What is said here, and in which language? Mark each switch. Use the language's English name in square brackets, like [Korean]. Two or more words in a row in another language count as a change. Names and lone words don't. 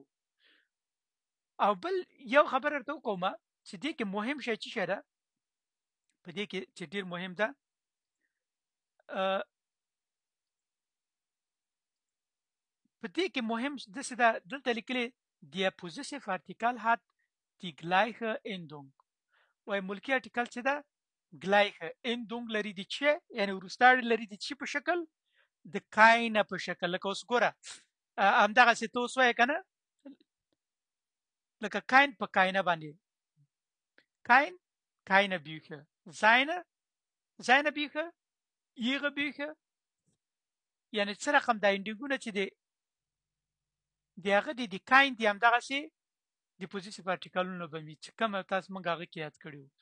[Pashto] او بل یو خبره درته وکوم چې دې کې مهم شی څه شی ده، په دې کې چې ډېر مهم ده، په دې کې مهم داسې ده، دلته لیکلي [German] der possessive Artikel hat die gleiche Endung. [Pashto] وایي ملکي ارټیکل چې ده [German] gleiche Endung [Pashto] لري د چې، یعنې وروستاړی لري د چې په شکل، د کاینه په شکل. لکه اوس ګوره همدغسې ته اوس وایې که نه، لکه کاین په کاینه باندې، کاین [German] keine Bücher، seine Bücher ihre Bücher، [Pashto] یعنې څه رقم دا انډینګونه چې دی د هغه د کاین دي همدغسې د پوزیسیف ارټیکلونه به وي چې کوم تاسو موږ هغه کې یاد کړي وو.